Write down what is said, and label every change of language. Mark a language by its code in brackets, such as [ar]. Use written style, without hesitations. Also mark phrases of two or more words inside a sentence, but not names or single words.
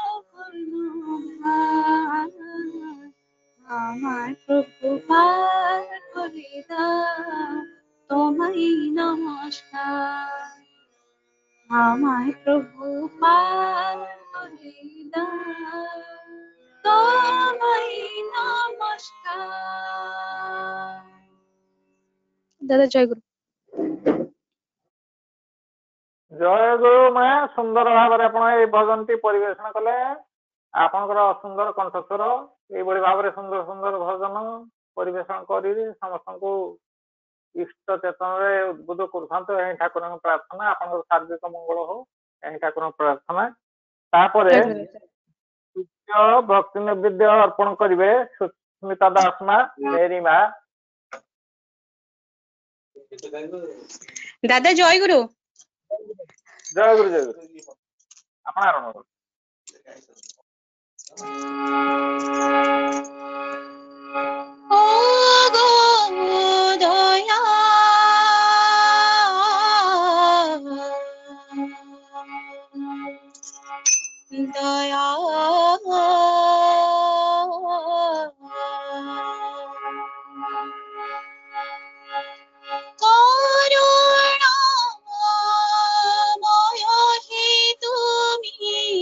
[bn] কর্ণধার আমার প্রভু পার করে দাও তোমায় নমস্কার আমার প্রভু পার করে দাও তোমায় নমস্কার। দাদা জয় গুরু। [or] ଜୟ ଗୁରୁ ମା ସୁନ୍ଦର ଭାବରେ ଆପଣ ଏଇ ଭଜନଟି ପରିବେଷଣ କଲେ ଆପଣଙ୍କର ସୁନ୍ଦର କଣ୍ଠସ୍ୱର ଏଇଭଳି ଭାବରେ ସୁନ୍ଦର ସୁନ୍ଦର ଭଜନ ପରିବେଷଣ କରି ସମସ୍ତଙ୍କୁ ଇଷ୍ଟ ଚେତନରେ ଉଦ୍ବୁଦ୍ଧ କରୁଥାନ୍ତୁ ଏହି ଠାକୁରଙ୍କ ପ୍ରାର୍ଥନା ଆପଣଙ୍କର ଶାରୀରିକ ମଙ୍ଗଳ ହଉ ଏହି ଠାକୁରଙ୍କ ପ୍ରାର୍ଥନା ତାପରେ ଭକ୍ତି ନୈବେଦ୍ୟ ଅର୍ପଣ କରିବେ ସୁସ୍ମିତା ଦାସ ମା ମେରି ମା ଦାଦା ଜୟ ଗୁରୁ। ଜୟ ଗୁରୁ ଜୟ ଗୁରୁ ଆପଣ ଆରମ୍ଭ କରନ୍ତୁ। [bn] ও গো দয়া দয়া করুণাময় হে তুমি